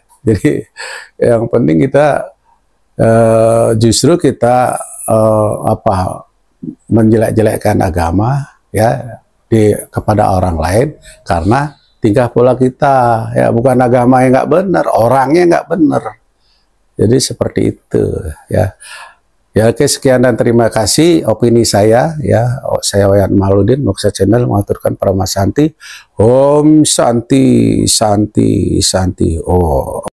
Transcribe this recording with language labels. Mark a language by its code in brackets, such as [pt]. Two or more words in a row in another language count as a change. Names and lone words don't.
[id] Jadi yang penting kita justru kita menjelek-jelekkan agama ya kepada orang lain karena tingkah pola kita, ya bukan agama yang nggak benar, orangnya nggak benar. Jadi seperti itu ya. Ya oke, sekian dan terima kasih opini saya ya. Saya Wayan Maludin, Moksha Channel mengaturkan [sa] Parama Santi. Om Santi Santi Santi. Oh.